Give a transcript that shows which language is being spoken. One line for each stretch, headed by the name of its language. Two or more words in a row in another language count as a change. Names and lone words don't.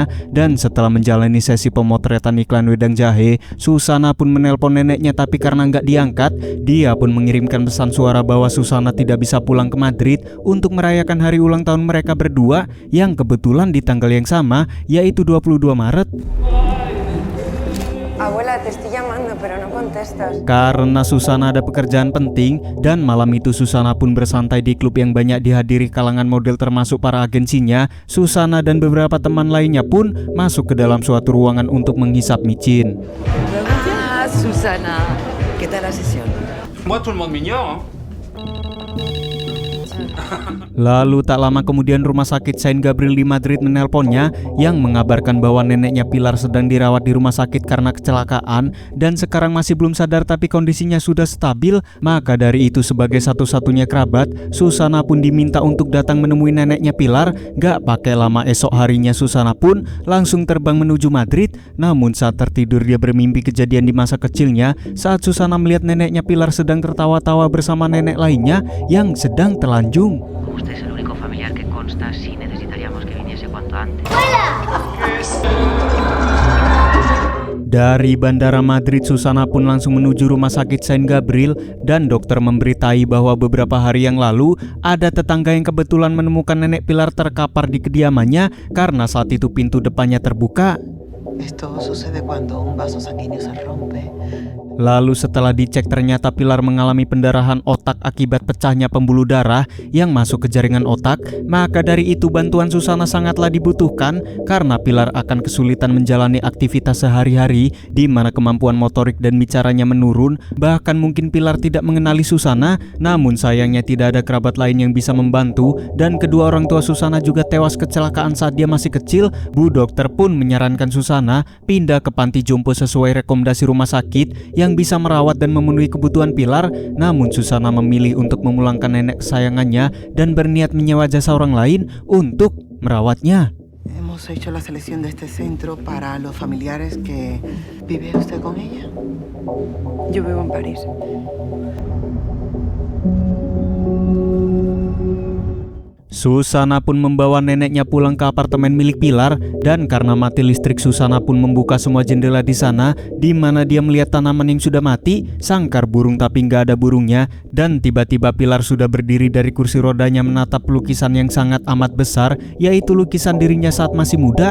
Indonesian: Dan setelah menjalani sesi pemotretan iklan wedang jahe, Susana pun menelpon neneknya, tapi karena nggak diangkat, dia pun mengirimkan pesan suara bahwa Susana tidak bisa pulang ke Madrid untuk merayakan hari ulang tahun mereka berdua yang kebetulan di tanggal yang sama, yaitu 22 Maret.
Spanish: Abuela, te estoy llamando, pero no contestas.
Indonesian: Karena Susana ada pekerjaan penting, dan malam itu Susana pun bersantai di klub yang banyak dihadiri kalangan model termasuk para agensinya. Susana dan beberapa teman lainnya pun masuk ke dalam suatu ruangan untuk menghisap micin.
Spanish: Susana, ¿qué tal la sesión?
French: Moi, tout le monde m'ignore.
Indonesian: Lalu tak lama kemudian rumah sakit Saint Gabriel di Madrid menelponnya yang mengabarkan bahwa neneknya Pilar sedang dirawat di rumah sakit karena kecelakaan dan sekarang masih belum sadar, tapi kondisinya sudah stabil. Maka dari itu sebagai satu-satunya kerabat, Susana pun diminta untuk datang menemui neneknya Pilar. Gak pakai lama esok harinya Susana pun langsung terbang menuju Madrid. Namun saat tertidur dia bermimpi kejadian di masa kecilnya saat Susana melihat neneknya Pilar sedang tertawa-tawa bersama nenek lainnya yang sedang telanjung.
Spanish: Usted es el único familiar que consta, si necesitaríamos que viniese cuanto antes.
Indonesian: Dari Bandara Madrid, Susana pun langsung menuju rumah sakit Saint Gabriel, dan dokter memberitai bahwa beberapa hari yang lalu ada tetangga yang kebetulan menemukan nenek Pilar terkapar di kediamannya karena saat itu pintu depannya terbuka.
Spanish: Esto sucede cuando un vaso sanguíneo se rompe.
Indonesian: Lalu setelah dicek ternyata Pilar mengalami pendarahan otak akibat pecahnya pembuluh darah yang masuk ke jaringan otak. Maka dari itu bantuan Susana sangatlah dibutuhkan karena Pilar akan kesulitan menjalani aktivitas sehari-hari di mana kemampuan motorik dan bicaranya menurun. Bahkan mungkin Pilar tidak mengenali Susana. Namun sayangnya tidak ada kerabat lain yang bisa membantu, dan kedua orang tua Susana juga tewas kecelakaan saat dia masih kecil. Bu dokter pun menyarankan Susana pindah ke panti jompo sesuai rekomendasi rumah sakit yang bisa merawat dan memenuhi kebutuhan Pilar. Namun Susana memilih untuk memulangkan nenek kesayangannya dan berniat menyewa jasa orang lain untuk merawatnya.
Spanish: Hemos hecho la selección de este centro para los familiares que vive usted con ella. Yo vivo en París.
Indonesian: Susana pun membawa neneknya pulang ke apartemen milik Pilar, dan karena mati listrik Susana pun membuka semua jendela di sana, di mana dia melihat tanaman yang sudah mati, sangkar burung tapi nggak ada burungnya. Dan tiba-tiba Pilar sudah berdiri dari kursi rodanya menatap lukisan yang sangat amat besar, yaitu lukisan dirinya saat masih muda.